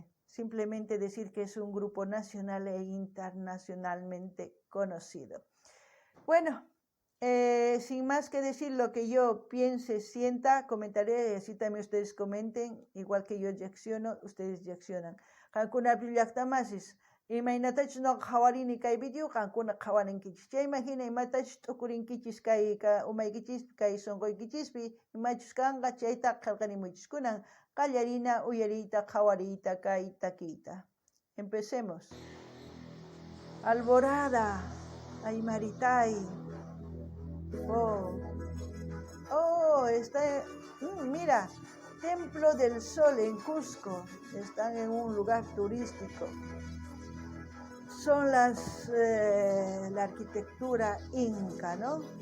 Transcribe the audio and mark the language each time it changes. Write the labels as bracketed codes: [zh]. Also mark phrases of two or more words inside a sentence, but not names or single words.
[es] Simplemente decir que es un grupo nacional e internacionalmente conocido. Bueno, sin más que decir lo que yo piense, sienta, comentaré, así también ustedes comenten, igual que yo reacciono, ustedes reaccionan. [qu] Qankuna llaqtamasis imaynatach no qawarini kay video qankuna qawarinkichis. Chay imagina imatach t'ukurinkichis kay umaykichis kay sunquykichis imachus kanqa chayta qillqarimuchis kunan qallarina uyarita qawarita kay takiyta. [es] Empecemos. Alborada, Aymaritay. Está, mira, Templo del Sol en Cusco. Están en un lugar turístico. Son la arquitectura inca, ¿no?